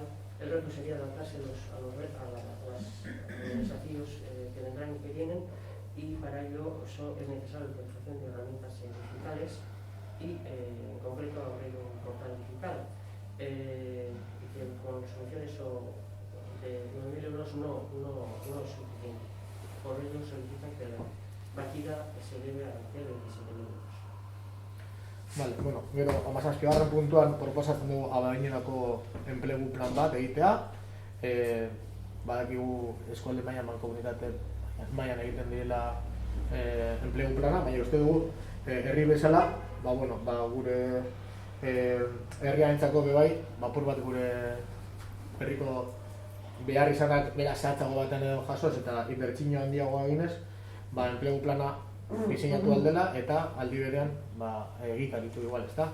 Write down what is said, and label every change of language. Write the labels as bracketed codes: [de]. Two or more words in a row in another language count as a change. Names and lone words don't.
[es] El reto sería adaptarse a los desafíos que vendrán y que vienen, y para ello es necesaria la utilización de herramientas digitales y en concreto abrir un portal digital y que con soluciones de 9.000 euros no es suficiente. Por ello solicitan que la partida se debe a 27.000 euros. Vale, [eu] bueno, gero, 17. puntuan proposatzen dugu abadinerako enplegu plan bat egitea. Badakigu eskualde mailan mankomunitate mailan egiten direla enplegu plana, baina uste dugu herri bezala, gure herriarentzako bebai, apur bat gure herriko behar izanak bera zehatzago batean edo jasoz eta inbertsio handiagoa eginez, enplegu plana diseinatu aldela eta aldi berean egikaritu igual, ezta?